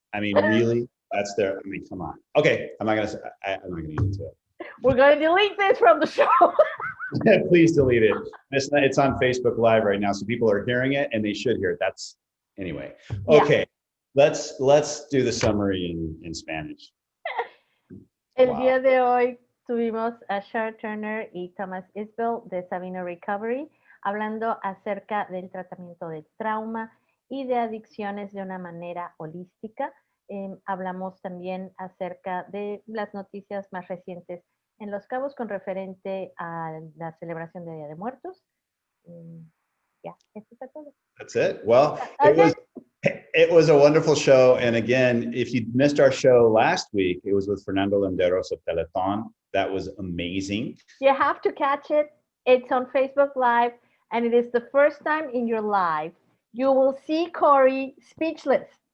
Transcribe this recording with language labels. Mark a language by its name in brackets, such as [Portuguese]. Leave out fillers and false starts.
[English] I mean, really? That's their. I mean, come on. Okay, I'm not going to say. I'm not going to get into it. We're going to delete this from the show. Please delete it. It's on Facebook Live right now, so people are hearing it, and they should hear it. That's anyway. Okay, let's do the summary in Spanish. [Spanish] El día de hoy tuvimos a Shar Turner y Thomas Isbell de Sabino Recovery hablando acerca del tratamiento de trauma y de adicciones de una manera holística. Hablamos también acerca de las noticias más recientes en Los Cabos con referente a la celebración de Día de Muertos. Esto fue todo. [English] That's it. Well, it was a wonderful show. And again, if you missed our show last week, it was with Fernando Landeros of Teleton. That was amazing. You have to catch it. It's on Facebook Live, and it is the first time in your life you will see Corey speechless.